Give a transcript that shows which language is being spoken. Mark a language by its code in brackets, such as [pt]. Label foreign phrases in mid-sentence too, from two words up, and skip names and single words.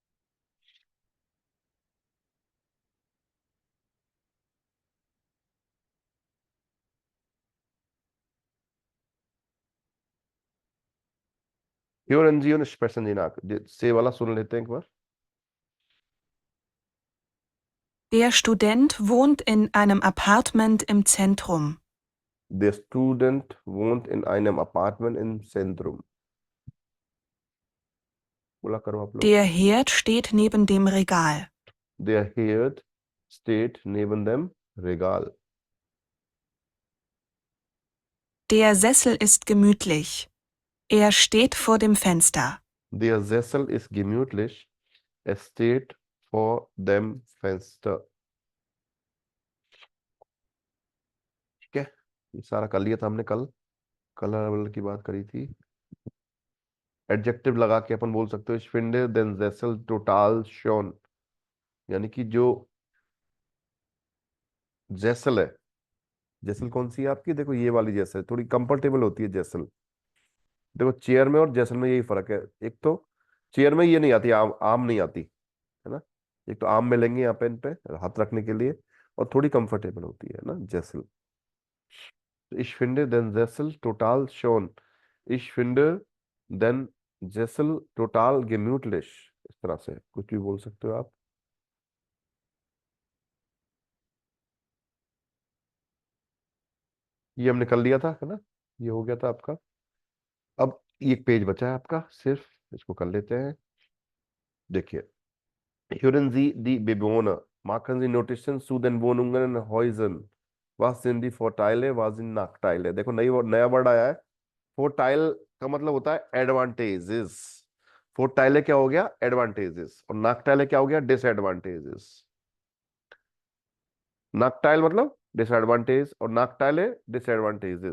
[de] Hören Sie und sprechen Sie nach। [hi] से वाला सुन लेते हैं एक बार। [de] Der Student wohnt in einem Apartment im Zentrum. Der Student wohnt in einem Apartment im Zentrum। [hi] बोला करो आप लोग। [de] Der Herd steht neben dem Regal. Der Herd steht neben dem Regal। Der Sessel ist gemütlich. Er steht vor dem Fenster. Der Sessel ist gemütlich। Es steht vor dem Fenster। [hi] ठीक है, ये सारा कर लिया था हमने कल। कलर की बात करी थी। एडजेक्टिव लगा के अपन बोल सकते हो, [de] ich finde den Sessel total schön, [hi] यानी कि जो जेसल है, जेसल कौन सी है आपकी, देखो ये वाली जेसल थोड़ी कंफर्टेबल होती है जेसल। देखो चेयर में और जेसल में यही फर्क है, एक तो चेयर में ये नहीं आती, आम नहीं आती है ना, एक तो आम मिलेंगे यहाँ पे इन पे हाथ रखने के लिए, और थोड़ी कंफर्टेबल होती है ना जेसल। [de] Ich finde den Sessel total schön। Ich finde den Sessel total gemütlich। [hi] इस तरह से कुछ भी बोल सकते हो आप। ये हमने कर लिया था है ना, ये हो गया था आपका। अब एक पेज बचा है आपका सिर्फ, इसको कर लेते हैं। देखिए, [de] Hören Sie die Bewohner, machen Sie Notizen zu den Wohnungen und Häusern। Was sind die Vorteile, was sind Nachteile? [hi] देखो नया वर्ड आया है। फोर्टाइल का मतलब होता है एडवांटेजेस। फोर्टाइले क्या हो गया, एडवांटेजेस, और नाकटाइले क्या हो गया, डिसएडवांटेजेस। नाकटाइल मतलब डिसएडवांटेज और नाकटाइले डिसएडवांटेजेस।